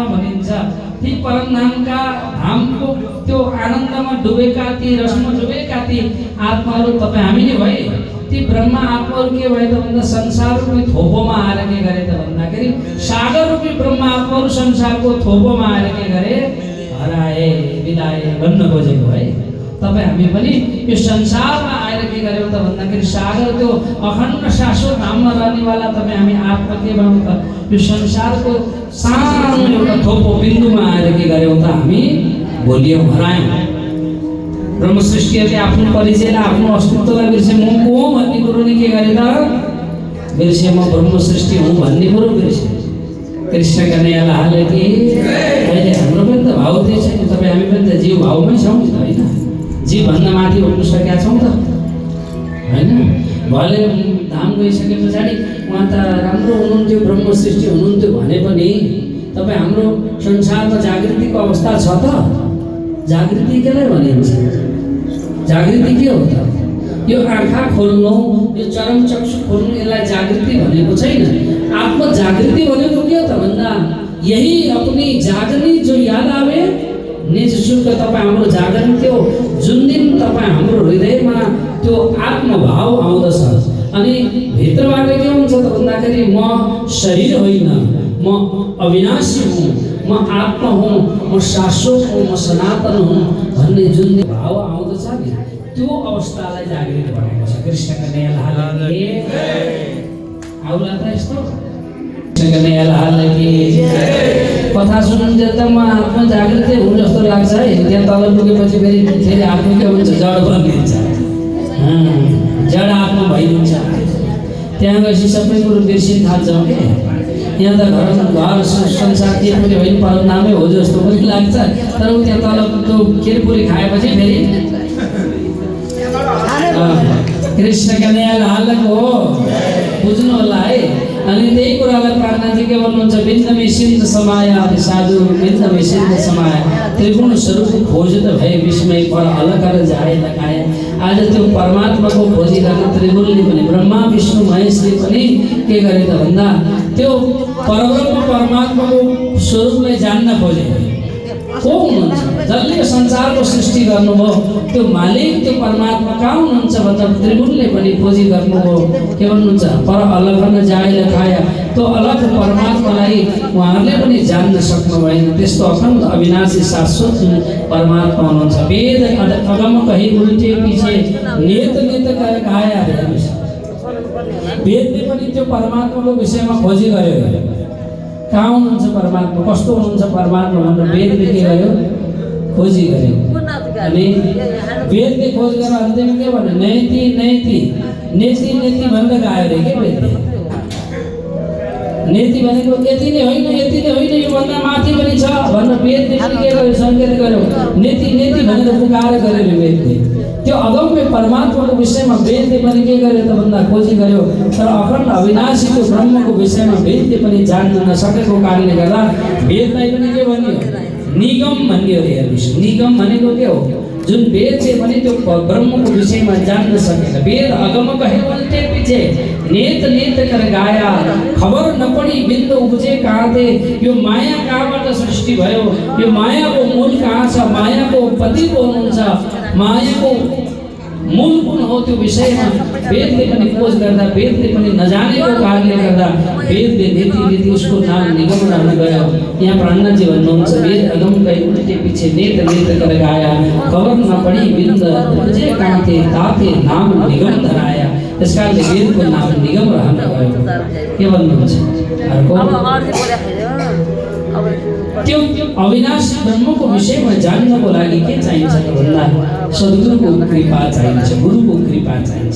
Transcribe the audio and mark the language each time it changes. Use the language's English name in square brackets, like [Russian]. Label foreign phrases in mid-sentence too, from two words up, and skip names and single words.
[Nepali] भनिन्छ ती परमधामका धामको त्यो आनन्दमा डुबेका ती रसमा डुबेका ती आत्माहरू तपाईँ हामी नै भए ती ब्रह्मा आत्माहरू के भए त भन्दा संसार रूपी थोपोमा आएर के गरे त भन्दाखेरि सागर रूपी ब्रह्मा आत्माहरू संसारको थोपोमा आएर के गरे हराए बिलाए भन्न खोजेको है तपाईँ हामी पनि यो संसारमा आएर के गर्यौँ त भन्दाखेरि सागर त्यो अखण्ड शाश्वत धाममा रहनेवाला तपाईँ हामी आत्मा के भयौँ त यो संसारको सानो एउटा थोपो बिन्दुमा आएर के गर्यौँ त हामी भोलियौँ हरायौँ ब्रह्म सृष्टिहरूले आफ्नो परिचयलाई आफ्नो अस्तित्वलाई बिर्से म को हुँ भन्ने कुरो नि के गरे त बिर्से म ब्रह्म सृष्टि हुँ भन्ने कुरो बिर्से। कृष्ण कन्हैया लाल की अहिले हाम्रो पनि त भाव त्यही छ नि, तपाईँ हामी पनि त जीव भावमै छौँ नि त होइन, जीवभन्दा माथि उठ्न सकेका छौँ त होइन। भले धाम गइसके पछाडि उहाँ त राम्रो हुनुहुन्थ्यो, ब्रह्म सृष्टि हुनुहुन्थ्यो भने पनि तपाईँ हाम्रो संसारमा जागृतिको अवस्था छ त? जागृति केलाई भनिन्छ? जागृति के हो त? यो आँखा खोल्नु, यो चरम चक्षु खोल्नु, यसलाई जागृति भनेको छैन। आत्म जागृति भनेको के हो त भन्दा यही [Hindi] अपनी जागनी जो याद आवे निज सुख [Nepali] तपाईँ हाम्रो जागरण त्यो जुन दिन तपाईँ हाम्रो हृदयमा त्यो आत्मभाव आउँदछ अनि भित्रबाट के हुन्छ त भन्दाखेरि म शरीर होइन, म अविनाशी हुँ, म आत्मा हुँ, म शाश्वत हुँ, म सनातन हुँ भन्ने जुन भाव आउँदछ नि त्यो अवस्थालाई जागृत भनेको छ। कृष्ण कन्हैया लाल की आउला त यस्तो कृष्ण कन्हैया लाल की कथा सुन्नुहुन्छ त म आत्मा जागृत हुँ जस्तो लाग्छ है। त्यहाँ तल पुगेपछि फेरि आत्मा के हुन्छ जड बनिन्छ, जड आत्मा भइदिन्छ। त्यहाँ गएपछि सबै कुरो बिर्सिन थाल्छौँ क्या। यहाँ त घर संसार के पनि होइन, पर नामै हो जस्तो पनि लाग्छ, तर त्यहाँ तल त्यो खिरपुरी खाएपछि फेरि कृष्ण कन्हैया लालको हो बुझ्नु होला है। अनि त्यही कुरालाई प्राणनाथजी के भन्नुहुन्छ, [Hindi] बिन्दमे सिन्ध समाया साधु बिन्दमे सिन्ध समाया त्रिगुण स्वरूप खोज त भए विस्मय पर अलग जाए लगाए। [Nepali] आज त्यो परमात्माको खोजी गर्न त्रिगुणले पनि ब्रह्मा विष्णु महेशले पनि के गरे त भन्दा त्यो परब्रह्म परमात्माको स्वरूपलाई जान्न खोजे। को हुनुहुन्छ? जसले संसारको सृष्टि गर्नुभयो त्यो मालिक त्यो परमात्मा कहाँ हुनुहुन्छ भन्दा त्रिगुणले पनि खोजी गर्नुभयो। के भन्नुहुन्छ? [Hindi] पर अलग जाए लगाया, [Nepali] त्यो अलग परमात्मालाई उहाँहरूले पनि जान्न सक्नु भएन। त्यस्तो अखण्ड अविनाशी शाश्वत परमात्मा हुनुहुन्छ। [Hindi] वेद अगम कही उल्टे पछि नेत नेत गरेर गाया। [Nepali] वेदले पनि त्यो परमात्माको विषयमा खोजी गर्यो, कहाँ हुनुहुन्छ परमात्मा, कस्तो हुनुहुन्छ परमात्मा भनेर वेदले के गर्यो? खोजी गर्यो। अनि वेदले खोज गरेर अन्त्यमा के भन्यो? नैति नैति नेति नेति भनेर गायो अरे के वेदले। नेति भनेको यति नै होइन, यति नै होइन, योभन्दा माथि पनि छ भनेर वेदले पनि के गर्यो? सङ्केत गर्यो। नेति नेति भनेर पुकार गर्यो वेदले। त्यो अगम्य परमात्माको विषयमा वेदले पनि के गर्यो त भन्दा खोजी गर्यो। तर अखण्ड अविनाशीको ब्रह्मको विषयमा वेदले पनि जान्न नसकेको कारणले गर्दा वेदलाई पनि के भन्यो? निगम भन्यो अरे। हेर्नुहोस्, निगम भनेको के हो? जुन वेदले पनि त्यो ब्रह्मको विषयमा जान्न सकेन। [Hindi] वेद अगम कहे उल्टे पीछे नेत नेत कर गाया, खबर नपडी बिन्दु उपजे कहाँ थे। [Nepali] यो माया कहाँबाट सृष्टि भयो? यो मायाको मूल कहाँ छ? मायाको पति को हुनुहुन्छ? मायाको मूल कुन हो? त्यो विषयमा वेदले पनि खोज गर्दा वेदले पनि नजानेको कारणले गर्दा वेदले नीति नीति उसको नाम निगम रहन गयो। यहाँ प्राणनाथजी भन्नुहुन्छ, [Hindi] वेद अगम कही उल्टे पीछे नेत नेत कर गाया, खबर नपडी बिन्द उपजे कहाँ थे, ताते नाम निगम धराया। [Nepali] त्यस कारणले वेदको नाम निगम रहन गयो। के भन्नुहुन्छ? त्यो अविनाशी ब्रह्मको विषयमा जान्नको लागि के चाहिन्छ त भन्दा सद्गुरुको कृपा चाहिन्छ, गुरुको कृपा चाहिन्छ।